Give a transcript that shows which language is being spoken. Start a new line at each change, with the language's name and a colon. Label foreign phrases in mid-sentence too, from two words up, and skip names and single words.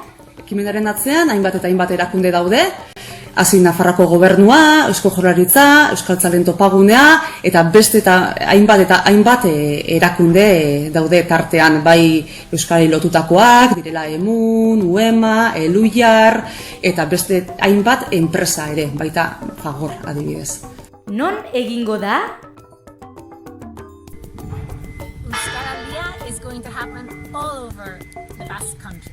Basque: Ekimenaren atzean hainbat eta hainbat erakunde daude, hasi Nafarroako Gobernua, Eusko Jaurlaritza, Euskaltzalen Topagunea eta beste eta hainbat erakunde daude tartean, bai Euskarari lotutakoak, direla Emun, Uema, Eluiar eta beste hainbat enpresa ere, baita Fagor adibidez. Non egingo da?
English: Euskaraldia is going to happen all over the Basque Country.